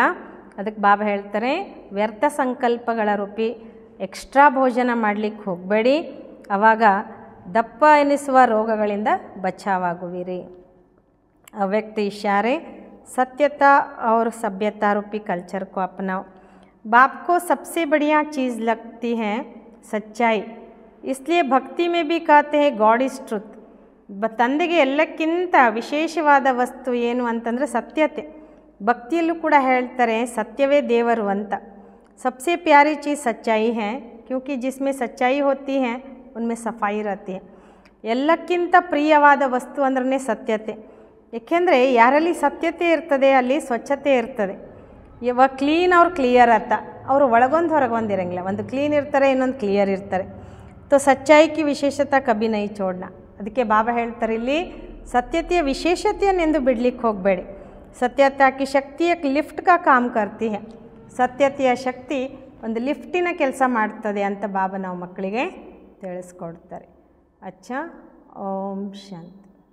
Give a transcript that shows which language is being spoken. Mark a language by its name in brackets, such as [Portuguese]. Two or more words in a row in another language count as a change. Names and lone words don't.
[Kannada] ಅದಕ್ಕೆ ಬಾಬಾ ಹೇಳ್ತಾರೆ, ವ್ಯರ್ಥ ಸಂಕಲ್ಪಗಳ ರೂಪಿ ಎಕ್ಸ್ಟ್ರಾ ಭೋಜನ ಮಾಡಲಿಕ್ಕೆ ಹೋಗಬೇಡಿ, ಆವಾಗ ದಪ್ಪ ಎನಿಸುವ ರೋಗಗಳಿಂದ ಬಚಾವಾಗುವಿರಿ. [Hindi] ಅವ್ಯಕ್ತ इशारे सत्यता और सभ्यता रूपी कल्चर को अपनाओ. बाप को सबसे बढ़िया चीज़ लगती है सच्चाई, इसलिए भक्ति में भी कहते हैं [English] God is truth. [Kannada] ತಂದೆಗೆ ಎಲ್ಲಕ್ಕಿಂತ ವಿಶೇಷವಾದ ವಸ್ತು ಏನು ಅಂತಂದರೆ ಸತ್ಯತೆ. ಭಕ್ತಿಯಲ್ಲೂ ಕೂಡ ಹೇಳ್ತಾರೆ ಸತ್ಯವೇ ದೇವರು ಅಂತ. [Hindi] सबसे प्यारी चीज़ सच्चाई है, क्योंकि जिसमें सच्चाई होती है उनमें सफाई रहती है. [Kannada] ಎಲ್ಲಕ್ಕಿಂತ ಪ್ರಿಯವಾದ ವಸ್ತು ಅಂದ್ರೆ ಸತ್ಯತೆ. ಏಕೆಂದರೆ ಯಾರಲ್ಲಿ ಸತ್ಯತೆ ಇರ್ತದೆ ಅಲ್ಲಿ ಸ್ವಚ್ಛತೆ ಇರ್ತದೆ. ಇವಾಗ ಕ್ಲೀನ್ ಅವ್ರು ಕ್ಲಿಯರ್ ಅಂತ, ಅವರು ಒಳಗೊಂದು ಹೊರಗೊಂದು ಇರೋಂಗಿಲ್ಲ, ಒಂದು ಕ್ಲೀನ್ ಇರ್ತಾರೆ, ಇನ್ನೊಂದು ಕ್ಲಿಯರ್ ಇರ್ತಾರೆ. [Hindi] तो सच्चाई की विशेषता कभी नहीं छोड़ना. [Kannada] ಅದಕ್ಕೆ ಬಾಬಾ ಹೇಳ್ತಾರೆ ಇಲ್ಲಿ ಸತ್ಯತೆಯ ವಿಶೇಷತೆಯನ್ನೆಂದು ಬಿಡಲಿಕ್ಕೆ ಹೋಗಬೇಡಿ. [Hindi] सत्यता की शक्ति एक लिफ्ट का काम करती है. [Kannada] ಸತ್ಯತೆಯ ಶಕ್ತಿ ಒಂದು ಲಿಫ್ಟಿನ ಕೆಲಸ ಮಾಡ್ತದೆ ಅಂತ ಬಾಬಾ ನಾವು ಮಕ್ಕಳಿಗೆ ತಿಳಿಸ್ಕೊಡ್ತಾರೆ. [Hindi] अच्छा, ओम शांति.